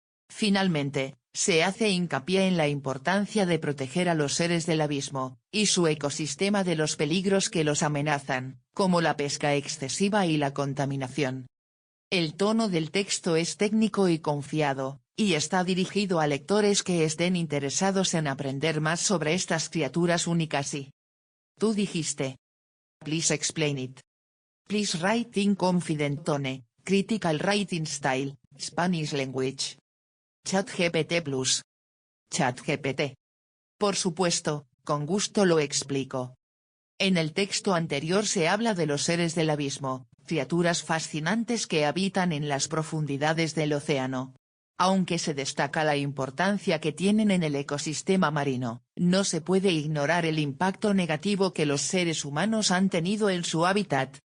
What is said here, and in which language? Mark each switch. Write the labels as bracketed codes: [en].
[es] Finalmente, se hace hincapié en la importancia de proteger a los seres del abismo, y su ecosistema de los peligros que los amenazan, como la pesca excesiva y la contaminación. El tono del texto es técnico y confiado, y está dirigido a lectores que estén interesados en aprender más sobre estas criaturas únicas y... Tú dijiste. [en] Please explain it. Please write in confident tone, critical writing style, Spanish language. ChatGPT Plus. ChatGPT. [es] Por supuesto, con gusto lo explico. En el texto anterior se habla de los seres del abismo, criaturas fascinantes que habitan en las profundidades del océano. Aunque se destaca la importancia que tienen en el ecosistema marino, no se puede ignorar el impacto negativo que los seres humanos han tenido en su hábitat.